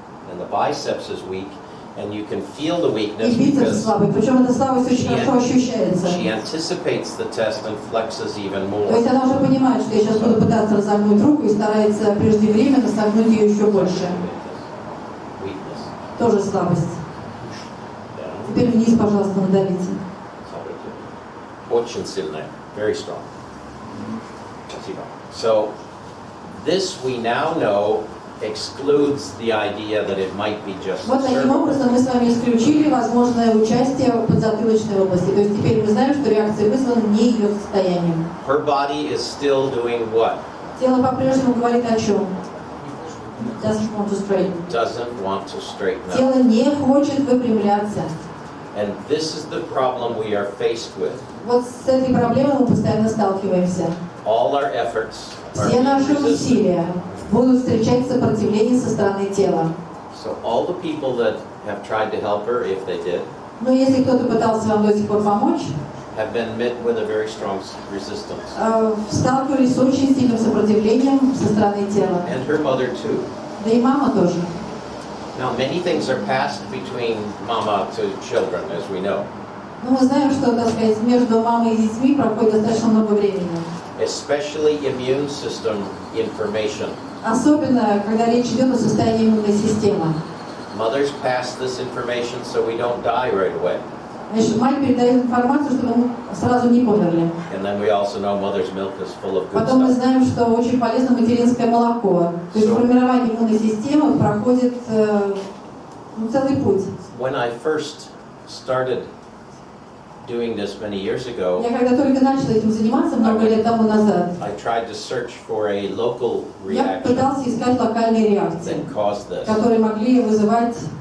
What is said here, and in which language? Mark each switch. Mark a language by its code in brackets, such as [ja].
[en] And the biceps is weak, and you can feel the weakness [ru] И бицепс [en] because [ru] слабый, причем эта слабость очень хорошо ощущается. [en] she anticipates the test and flexes even [ru] То [en] more. [ru] есть она уже понимает, что я сейчас буду пытаться разогнуть руку и старается преждевременно согнуть ее еще больше. [en] Weakness. [ru] Тоже слабость. [en] Down. [ru] Теперь вниз, пожалуйста, надавите. Очень сильная, [en] very strong. [ru] Спасибо. [en] So this we now know excludes the idea that it might be just [ru] Вот таким [en] cervical. [ru] образом мы с вами исключили возможное участие в подзатылочной области. То есть теперь мы знаем, что реакция вызвана не ее состоянием. [en] Her body is still doing what? [ru] Тело по-прежнему говорит о чем? [en] Doesn't want to straighten. Doesn't want to straighten up. [ru] Тело не хочет выпрямляться. [en] And this is the problem we are faced with. [ru] Вот с этой проблемой мы постоянно сталкиваемся. [en] All our efforts are [ru] Все [en] being [ru] наши [en] resisted. [ru] усилия будут встречать сопротивление со стороны тела. [en] So all the people that have tried to help her, if they did, [ru] Но если кто-то пытался вам до сих пор помочь, [en] have been met with a very strong resistance. [ru] сталкивались с очень сильным сопротивлением со стороны тела. [en] And her mother too. [ru] Да и мама тоже. [en] Now many things are passed between mama to children, as we know. [ru] Но мы знаем, что, так сказать, между мамой и детьми проходит достаточно много времени. [en] Especially immune system information. [ru] Особенно, когда речь идет о состоянии иммунной системы. [en] Mothers pass this information so we don't die right away. [ru] Значит, мать передает информацию, чтобы мы сразу не померли. [en] And then we also know mother's milk is full of good [ru] Потом мы [en] stuff. [ru] знаем, что очень полезно материнское молоко. То есть формирование иммунной системы проходит целый путь. [en] When I first started doing this many years ago, [ru] Я когда только начала этим заниматься много лет тому назад, [en] I tried to search for a local [ru] я [en] reaction [ru] пытался искать локальные реакции, [en] that caused this. [ru] которые могли вызывать